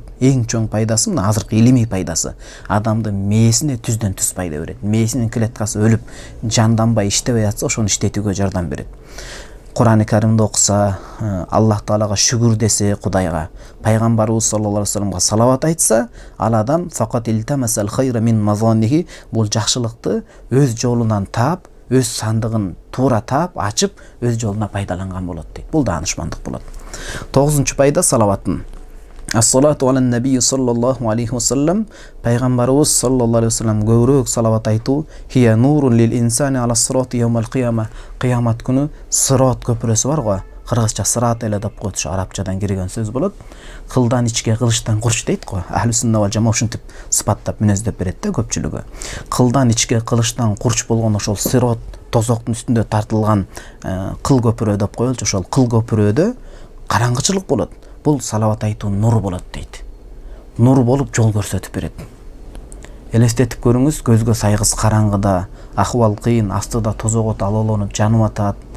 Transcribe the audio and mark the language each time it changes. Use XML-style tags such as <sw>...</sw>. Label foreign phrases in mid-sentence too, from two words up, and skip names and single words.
<ky>Эң чоң пайдасы мына азыркы илимий пайдасы. Адамдын мээсине түздөн түз пайда берет. Мээсинин клеткасы өлүп, жанданбай иштебей атса, ошону иштетүүгө жардам берет. Кур'ан-ы Каримди окуса, Аллах Таалага шүгүр десе, Кудайга, пайгамбарыбыз</ky> <ar>صلى الله عليه وسلم</ar> <ky>салават айтса, ал адам</ky> <ar>فقد التمس الخير من مظانه,</ar> <ky>бул жакшылыкты өз жолунан таап, өз сандыгын туура таап, ачып, өз жолуна пайдаланган болот дейт. Бул даанышмандык болот. 9-нчу пайда салаваттын.</ky> <ar>الصلاة على النبي صلى الله عليه وسلم,</ar> <ky>пайгамбарыбыз</ky> <ar>صلى الله عليه وسلم</ar> <ky>көбүрөөк салават айтуу,</ky> <ar>هي نور للإنسان على صراط يوم القيامة,</ar> <ky>кыямат күнү сират көпүрөсү бар го, кыргызча сырат эле деп коет, ушу арабчадан кирген сөз болот. Кылдан ичке, кылычтан курч дейт го.</ky> <ar>أهل السنة والجماعة</ar> <ky>ушинтип сыпаттап мүнөздөп берет да көпчүлүгү. Кылдан ичке, кылычтан курч болгон ошол сират тозоктун үстүндө тартылган кыл көпүрө деп коелчу. Ошол кыл көпүрөдө караңгычылык болот. Бул салават айтуу нур болот дейт. Нур болуп жол көрсөтүп берет. Элестетип көрүңүз, көзгө сайгыс караңгыда, акыбал кыйын, астыда тозогот алоолонуп жанып атат.</ky>